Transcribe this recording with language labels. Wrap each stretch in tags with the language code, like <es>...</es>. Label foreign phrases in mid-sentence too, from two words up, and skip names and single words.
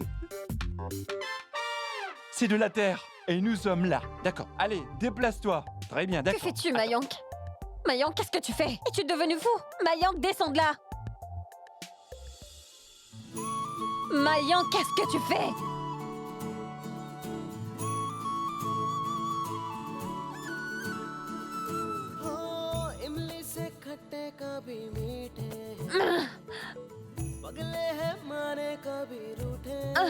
<fr>C'est de la terre. Et nous sommes là. D'accord. Allez, déplace-toi. Très bien, Que d'accord. fais-tu, Mayank? Mayank, qu'est-ce que tu fais? Es-tu devenu fou? Mayank, descends de là! Mayank, qu'est-ce que tu fais?</fr> <hi>इमली से खट्टे कभी मीठे पगले हैं माने कभी रूठे</hi>